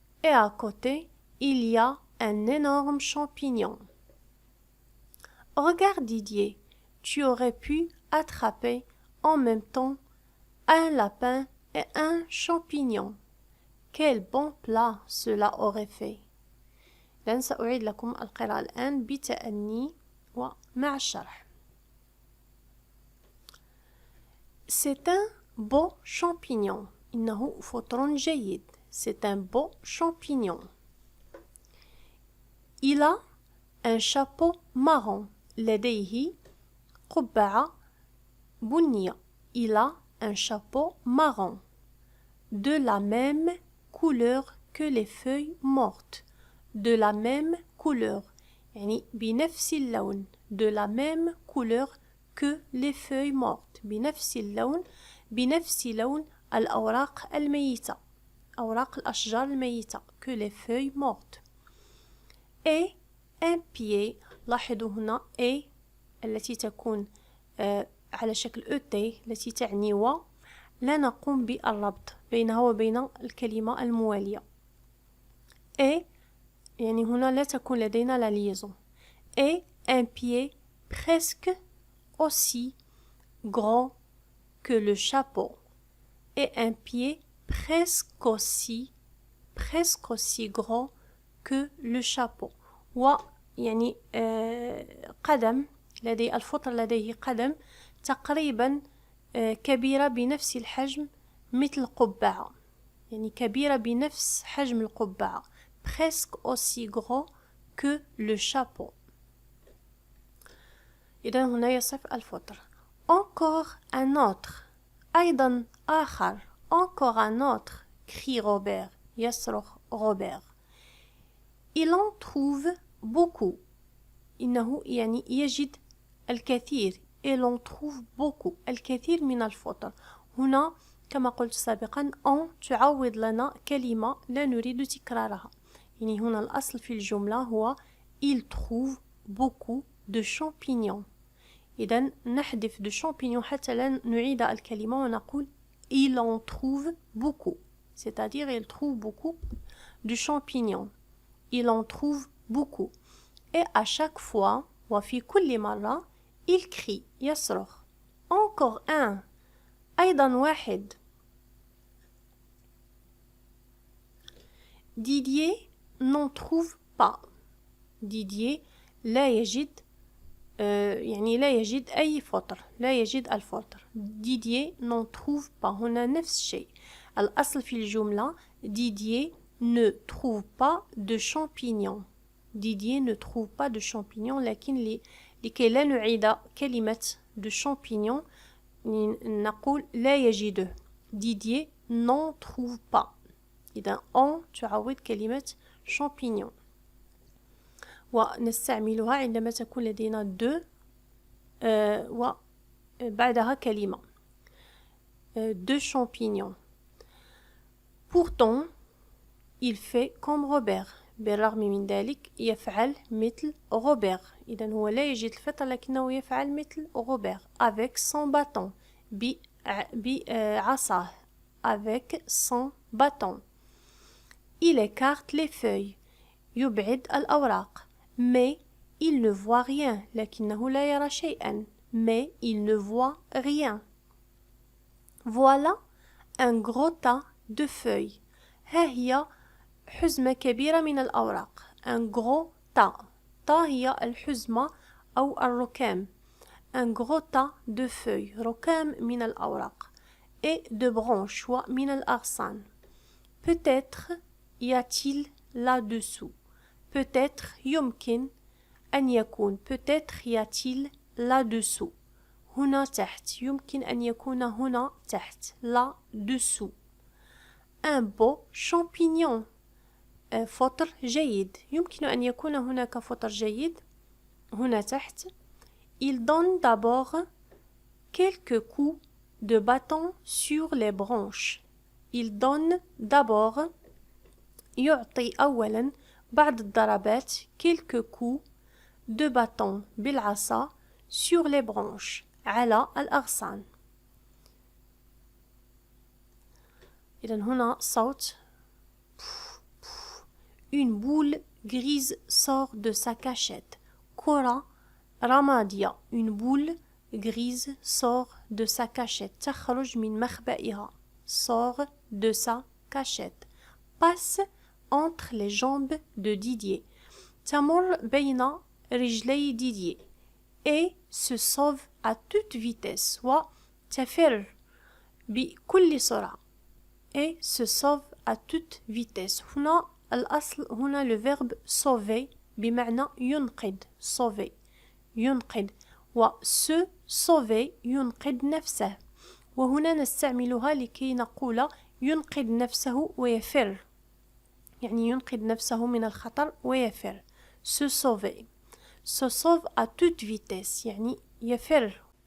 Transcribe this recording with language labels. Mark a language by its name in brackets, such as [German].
[French] Et à côté, il y a un énorme champignon. Regarde Didier, tu aurais pu attraper en même temps un lapin et un champignon. Quel bon plat cela aurait fait. [Arabic] لن سأعيد لكم القراءة الآن بتأني ومع الشرح. [French] C'est un beau champignon. [Arabic] إنه فطر جيد. [French] c'est un beau champignon. Il a un chapeau marron. [Arabic] لديه قبعة بنية. [French] Il a un chapeau marron. De la même couleur que les feuilles mortes. De la même couleur. [Arabic] يعني بنفس اللون. [French] De la même couleur que les feuilles mortes. [Arabic] بنفس اللون. بنفس لون الأوراق الميتة. أوراق الأشجار الميتة. [French] Que les feuilles mortes. Et un pied. [Arabic] لاحظوا هنا A التي تكون على شكل ET التي تعني و. لا نقوم بالربط بينها وبين الكلمة الموالية. Et يعني هنا لا تكون لدينا la liaison. [French] Et un pied presque aussi grand que le chapeau. Et un pied presque aussi grand que le chapeau. [Arabic] و يعني قدم لدي الفطر لديه قدم تقريبا كبيرة بنفس الحجم مثل قبعة. يعني كبيرة بنفس حجم القبعة. [French] Presque aussi grand que le chapeau. [Arabic] إذا هنا يصف الفطر. [French] Encore un autre. [Arabic] أيضا آخر. [French] Encore un autre. crie Robert. [Arabic] يصرخ روبير. [French] Il en trouve beaucoup. [Arabic] إنه يعني يجد الكثير. [French] Et l'on trouve beaucoup. [Arabic] الكثير من الفطر. هنا كما قلت سابقا en تعوض لنا كلمة لا نريد تكرارها. يعني هنا الأصل في الجملة هو [French] il trouve beaucoup de champignons. [Arabic] إذن نحذف [French] de champignons [Arabic] حتى لا نعيد الكلمة ونقول [French] il en trouve beaucoup. C'est-à-dire il trouve beaucoup de champignons. Il en trouve beaucoup. Et à chaque fois [Arabic] وفي كل مرة [French] il crie [Arabic] يصرخ. [French] Encore un. [Arabic] أيضا واحد. [French] Didier n'en trouve pas. [Arabic] Didier لا يجد يعني لا يجد أي فطر. لا يجد الفطر. [French] Didier n'en trouve pas. [Arabic] هنا نفس الشيء. الأصل في الجملة [French] Didier ne trouve pas de champignons. Didier ne trouve pas de champignons. [Arabic] لكن لكي لا نعيد كلمة [French] de champignons [Arabic] نقول لا يجده. [French] Didier n'en trouve pas. [Arabic] إذا en تعوض كلمة champignon. ونستعملها عندما تكون لدينا de وبعدها كلمة. [French] De champignons. Pourtant, il fait comme Robert. [Arabic] بالرغم من ذلك يفعل مثل روبير. إذن هو لا يجد الفطر لكنه يفعل مثل روبير. [French] Avec son bâton. [Arabic] بعصاه. [French] Avec son bâton. Il écarte les feuilles. [Arabic] يبعد الأوراق. [French] Mais il ne voit rien. [Arabic] لكنه لا يرى شيئا. [French] Mais il ne voit rien. Voilà un gros tas de feuilles. [Arabic] ها هي حزمة كبيرة من الأوراق. [French] Un gros tas. [Arabic] تا هي الحزمة أو الركام. [French] Un gros tas de feuilles. [Arabic] ركام من الأوراق. [French] Et de branches [Arabic] ومن الأغصان. [French] Peut-être y a-t-il là-dessous. [Arabic] Peut-être يمكن أن يكون. [French] Peut-être y a-t-il là-dessous. [Arabic] هنا تحت. يمكن أن يكون هنا تحت. Là-dessous. [French] Un beau champignon. [Arabic] فطر جيد. يمكن أن يكون هناك فطر جيد. هنا تحت. [French] Il donne d'abord quelques coups de bâton sur les branches. Il donne d'abord [Arabic] يعطي أولا بعض الضربات [French] quelques coups de bâton [Arabic] بالعصا [French] sur les branches [Arabic] على الأغصان. إذن هنا صوت. [French] Une boule grise sort de sa cachette. [Arabic] كرة رمادية. [French] Une boule grise sort de sa cachette. [Arabic] تخرج من مخبئها. [French] Sort de sa cachette. Passe entre les jambes de Didier. [Arabic] تمر بين رجلي ديدييه. [French] Et se sauve à toute vitesse. [Arabic] وتفر بكل سرعة. [French] Et se sauve à toute vitesse. [Arabic] هنا الأصل هنا [French] le verbe sauver [Arabic] بمعنى ينقذ. sauver ينقذ، و se sauver ينقذ نفسه، وهنا نستعملها لكي نقول ينقذ نفسه ويفر، يعني ينقذ نفسه من الخطر ويفر. [French] se sauver. se sauve à toute vitesse [Arabic] يعني يفر.